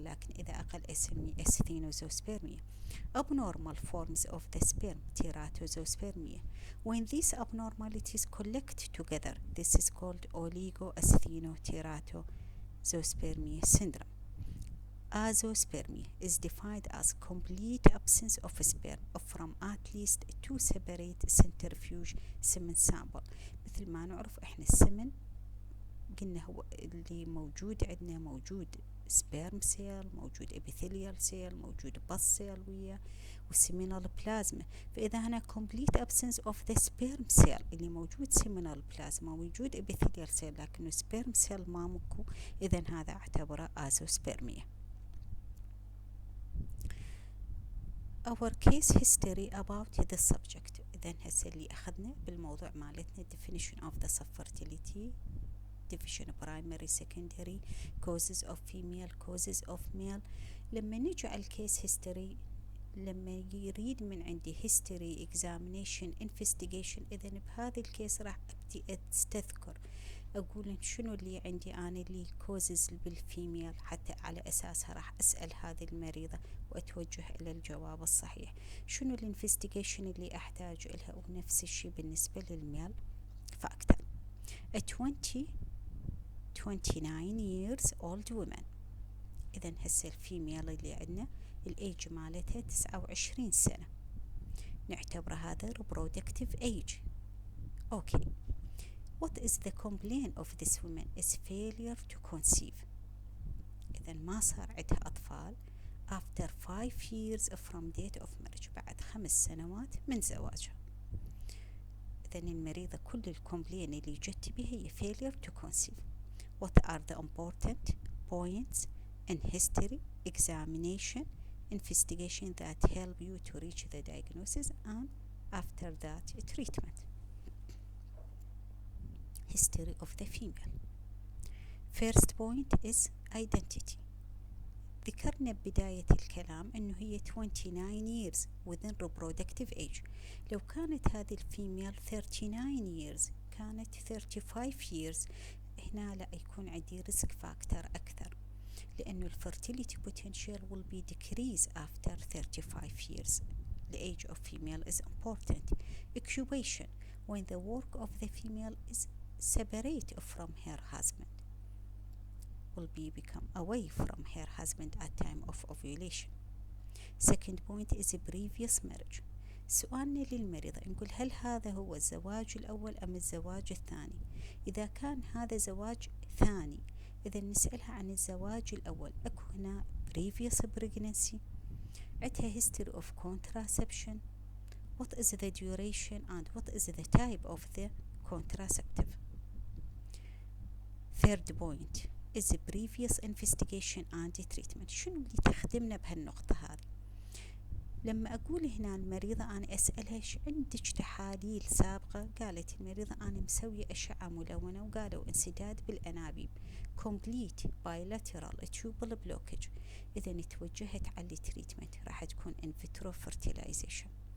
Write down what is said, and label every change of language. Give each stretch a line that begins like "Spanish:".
Arabic: لكن إذا أقل اسمي asthenospermia.
English: abnormal forms of the sperm teratospermia. when these abnormalities collect together, this is called oligoasthenoteratospermia syndrome. Azoospermia is defined as complete absence of sperm from at least 2 separate centrifuge semen sample.
Arabic: مثل ما نعرف احنا السمن قلنا هو اللي موجود عندنا، موجود سبيرم سيل، موجود ابيثيليال سيل، موجود بس سيل ويا والسيمينال بلازما. فإذا هنا
English: complete absence of the sperm cell
Arabic: اللي موجود سيمينال بلازما، موجود ابيثيليال سيل لكنه سبيرم سيل ما مكو، إذا هذا اعتبره آزوسبرمية.
English: our case history about the subject.
Arabic: إذن هسه اللي أخذنا بالموضوع مالتنا
English: definition of the sub-fertility, division primary secondary, causes of female, causes of male.
Arabic: لما نجي على الكيس history، لما يريد من عندي history examination investigation، إذن بهذا الكيس راح أبدي أستذكر أقول شنو اللي عندي أنا اللي كوزز بالفيميل، حتى على أساسها راح أسأل هذه المريضة وأتوجه إلى الجواب الصحيح. شنو الانفستيجيشن اللي أحتاج إلها، ونفس الشيء بالنسبة للميل فاكتور.
English: a 29 years old woman.
Arabic: إذن هسه الفيميل اللي عندنا الأيج مالتها 29 سنة، نعتبر هذا reproductive age. أوكي.
English: What is the complaint of this woman is failure to conceive.
Arabic: إذا ما صار عندها أطفال
English: after 5 years from date of marriage،
Arabic: بعد 5 سنوات من زواجها. إذا المريضة كل الكومبلين اللي جت بها هي
English: failure to conceive. What are the important points in history examination investigation that help you to reach the diagnosis and after that treatment. History of the female. First point is identity.
Arabic: ذكرنا ببداية الكلام أنه هي
English: 29 years within reproductive age.
Arabic: لو كانت هذه الفيميل 39 years كانت 35 years، هنا لا يكون عندي risk factor أكثر، لأنه
English: fertility potential will be decreased after 35 years. The age of female is important. Occupation. When the work of the female is separate from her husband, will be become away from her husband at time of ovulation. Second point is a previous marriage.
Arabic: سؤالنا للمريضة نقول هل هذا هو الزواج الأول أم الزواج الثاني؟ إذا كان هذا زواج ثاني، إذا نسألها عن الزواج الأول. أكو هنا
English: previous pregnancy، عندها history of contraception، what is the duration and what is the type of the contraceptive. Third point is the previous investigation and treatment.
Arabic: شنو اللي تخدمنا بهالنقطة هذه؟ لما أقول هنا المريضة أنا أسألها إيش عندك تحاليل سابقة، قالت المريضة أنا مسوية أشعة ملونة وقالوا انسداد بالأنابيب
English: complete bilateral tubal blockage.
Arabic: إذا توجهت على التريتمنت راح تكون in vitro fertilization.